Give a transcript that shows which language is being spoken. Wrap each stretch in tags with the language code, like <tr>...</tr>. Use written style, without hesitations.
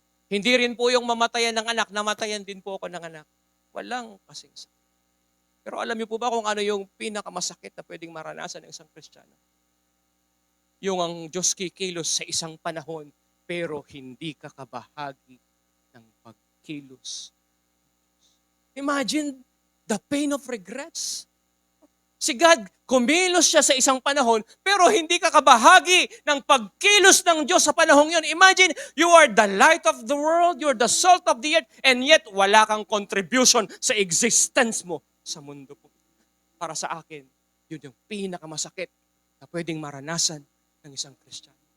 <tl>Hindi rin po yung mamatayan ng anak, namatayan din po ako ng anak. Walang kasing sakit. Pero alam niyo po ba kung ano yung pinakamasakit na pwedeng maranasan ng isang Kristiyano? Yung ang Diyos kikilos sa isang panahon, pero hindi ka kabahagi ng pagkilos.</tl> <en>Imagine the pain of regrets.</en> <tl>Si God, kumilos siya sa isang panahon, pero hindi ka kabahagi ng pagkilos ng Diyos sa panahong yun.</tl> <en>Imagine, you are the light of the world, you are the salt of the earth, and yet</en> <tl>wala kang contribution sa existence mo sa mundo po. Para sa akin, yun yung pinakamasakit na pwedeng maranasan ng isang Kristiyano.</tl>